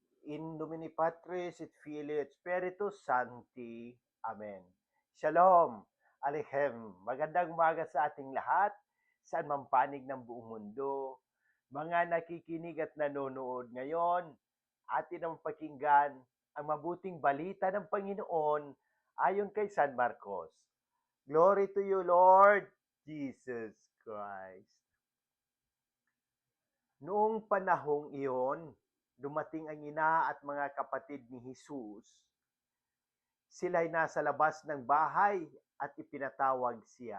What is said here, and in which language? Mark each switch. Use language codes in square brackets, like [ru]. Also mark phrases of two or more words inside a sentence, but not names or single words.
[la] In nomine Patris et Filii et Spiritus Sancti. [he] Amen. Shalom, Aleichem. [tl] Magandang umaga sa ating lahat, saan man panig ng buong mundo. Mga nakikinig at nanonood ngayon, atin ang pakinggan ang mabuting balita ng Panginoon ayon kay San Marcos. [en] Glory to you, Lord Jesus Christ. [tl] Noong panahong iyon, dumating ang ina at mga kapatid ni Jesus. Sila'y nasa labas ng bahay at ipinatawag siya.